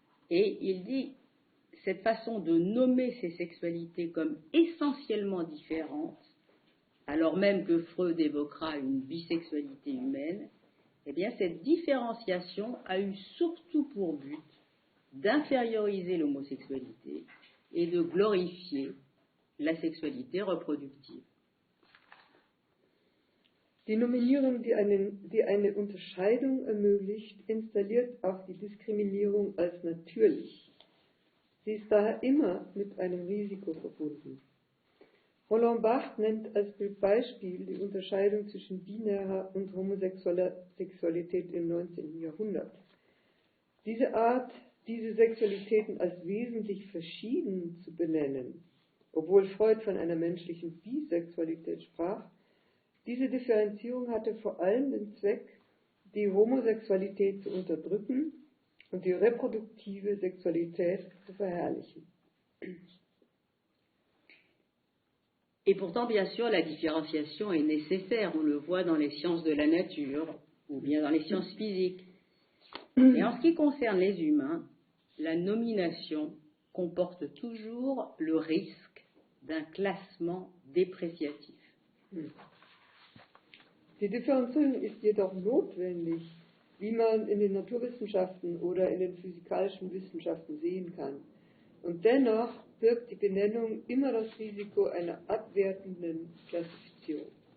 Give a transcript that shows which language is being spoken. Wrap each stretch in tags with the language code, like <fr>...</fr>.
<fr>Et il dit, cette façon de nommer ces sexualités comme essentiellement différentes, alors même que Freud évoquera une bisexualité humaine, eh bien cette différenciation a eu surtout pour but d'inférioriser l'homosexualité et de glorifier la sexualité reproductive.</fr> <de>Die Nominierung, die eine Unterscheidung ermöglicht, installiert auch die Diskriminierung als natürlich. Sie ist daher immer mit einem Risiko verbunden. Roland Barthes nennt als Beispiel die Unterscheidung zwischen binärer und homosexueller Sexualität im 19. Jahrhundert. Diese Sexualitäten als wesentlich verschieden zu benennen, obwohl Freud von einer menschlichen Bisexualität sprach, diese Differenzierung hatte vor allem den Zweck, die Homosexualität zu unterdrücken und die reproduktive Sexualität zu verherrlichen.</de> <fr>Et pourtant, bien sûr, la différenciation est nécessaire. On le voit dans les sciences de la nature ou bien dans les sciences physiques. Et en ce qui concerne les humains, la nomination comporte toujours le risque d'un classement dépréciatif.</fr> <de>Die Differenzierung ist jedoch notwendig, wie man in den Naturwissenschaften oder in den physikalischen Wissenschaften sehen kann. Und dennoch birgt die Benennung immer das Risiko einer abwertenden Klassifizierung.</de>